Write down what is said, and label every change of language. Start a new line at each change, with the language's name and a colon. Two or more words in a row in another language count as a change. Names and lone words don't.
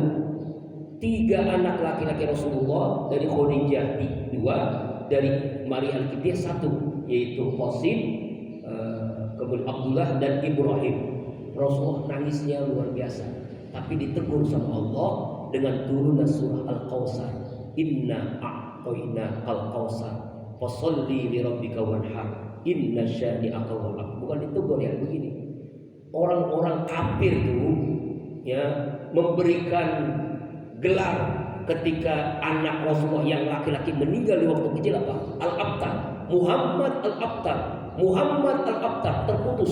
Indonesian: 3 anak laki-laki Rasulullah, dari Khadijah 2, dari Maria Al-Qibtiyah 1, yaitu Qasim, kemudian Abdullah dan Ibrahim. Rasulullah nangisnya luar biasa, tapi ditegur sama Allah dengan turunnya surah Al-Kautsar.
Arabic: إنا أعطينا الكوثر فصل لربك وانحر إن شانئك والأبتر.
Indonesian: Bukan ditegur ya, begini. Orang-orang kafir itu ya memberikan gelar ketika anak Rasulullah yang laki-laki meninggal di waktu kecil apa?
Arabic: الأبتر، محمد الأبتر، محمد الأبتر, terputus.